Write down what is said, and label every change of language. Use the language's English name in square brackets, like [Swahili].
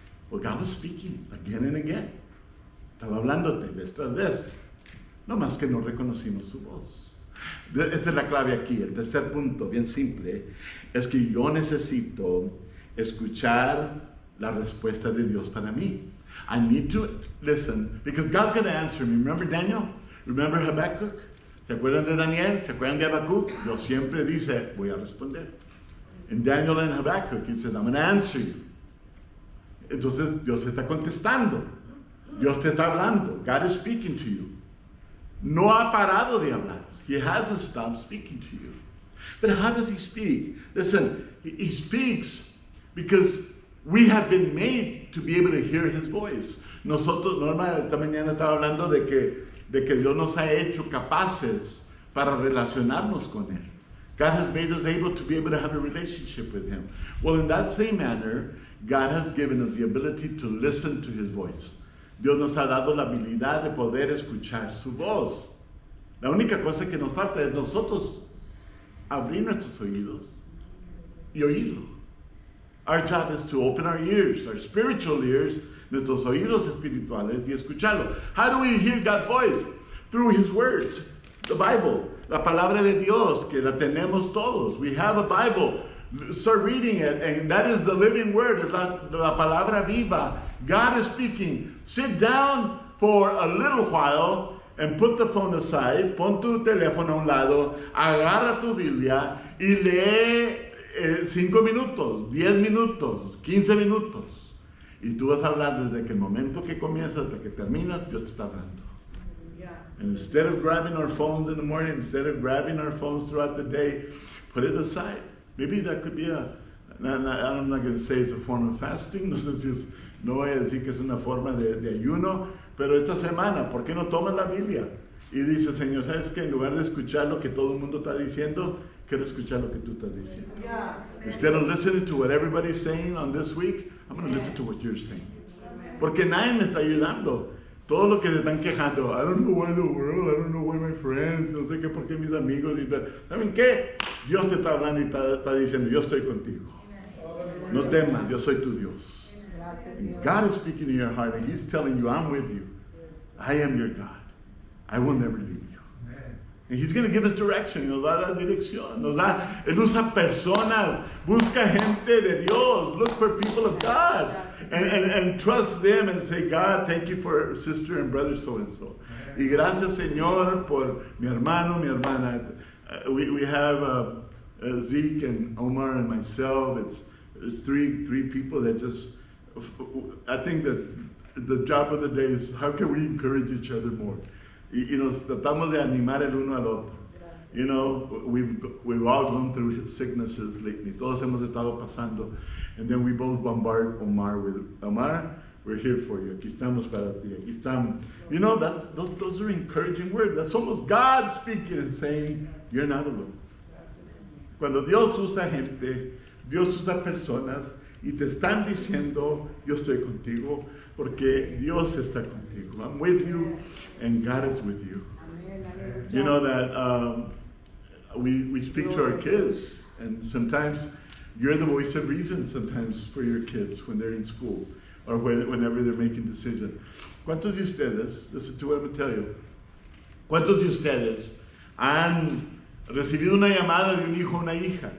[English] Well, God was speaking again and again. [Spanish] Estaba hablándote vez tras vez. No más que no reconocimos su voz. Esta es la clave aquí. El tercer punto, bien simple, es que yo necesito escuchar la respuesta de Dios para mí. [English] I need to listen, because God's going to answer me. Remember Daniel? Remember Habakkuk? [Spanish] ¿Se acuerdan de Daniel? ¿Se acuerdan de Habacuc? Dios siempre dice, voy a responder. [English] En Daniel and Habakkuk, he says, I'm going to answer you. [Spanish] Entonces, Dios está contestando. Dios te está hablando. [English] God is speaking to you. [Spanish] No ha parado de hablar. [English] He hasn't stopped speaking to you. But how does he speak? Listen, he speaks because we have been made to be able to hear his voice. [Spanish] Nosotros, Norma, esta mañana estaba hablando de que Dios nos ha hecho capaces para relacionarnos con Él. [English] God has made us able to be able to have a relationship with Him. Well, in that same manner, God has given us the ability to listen to His voice. [Spanish] Dios nos ha dado la habilidad de poder escuchar su voz. La única cosa que nos falta es nosotros abrir nuestros oídos y oírlo. [English] Our job is to open our ears, our spiritual ears, [Spanish] nuestros oídos espirituales y escucharlo. [English] How do we hear God's voice? Through His words, the Bible, [Spanish] la palabra de Dios, que la tenemos todos. [English] We have a Bible. Start reading it, and that is the living word, [Spanish] la palabra viva. [English] God is speaking. Sit down for a little while and put the phone aside. [Spanish] Pon tu teléfono a un lado, agarra tu Biblia y lee 5 minutos, 10 minutos, 15 minutos. Y tú vas a hablar desde que el momento que comienzas hasta que terminas, Dios te está hablando. [English] And instead of grabbing our phones in the morning, instead of grabbing our phones throughout the day, put it aside. Maybe that could be I'm not going to say it's a form of fasting. [Spanish] No voy a decir que es una forma de ayuno. Pero esta semana, ¿por qué no tomas la Biblia? Y dices, Señor, ¿sabes qué? En lugar de escuchar lo que todo el mundo está diciendo, quiero escuchar lo que tú estás diciendo. [English] Instead of listening to what everybody's saying on this week, I'm going to listen to what you're saying. [Spanish] Porque nadie me está ayudando. Todo lo que se están quejando, [English] I don't know why the world, I don't know why my friends, [Spanish] no sé qué, por qué mis amigos. ¿Saben qué? Dios te está hablando y está diciendo, yo estoy contigo. No temas, yo soy tu Dios. [English] And God is speaking in your heart and He's telling you, I'm with you. I am your God. I will never leave you. And He's going to give us direction. [Spanish] Nos da la dirección. Él usa personas. Busca gente de Dios. [English] Look for people of God. And trust them and say, God, thank you for sister and brother so-and-so. [Spanish] Y gracias, Señor, por mi hermano, mi hermana. [English] We have Zeke and Omar and myself. It's three people that just... I think that the job of the day is how can we encourage each other more? [Spanish] Y nos tratamos de animar el uno al otro. [English] You know, we've all gone through sicknesses lately. [Spanish] Todos hemos estado pasando. [English] And then we both bombard Omar with, Omar, we're here for you. [Spanish] Aquí estamos para ti. Aquí estamos. [English] You know, those are encouraging words. That's almost God speaking and saying, you're not alone. [Spanish] Cuando Dios usa gente, Dios usa personas, y te están diciendo, yo estoy contigo, porque Dios está contigo. [English] I'm with you, and God is with you. You know that we speak to our kids, and sometimes you're the voice of reason sometimes for your kids when they're in school, or whenever they're making decisions. [Spanish] ¿Cuántos de ustedes, [English] listen to what I'm going to tell you, [Spanish] cuántos de ustedes han recibido una llamada de un hijo o una hija?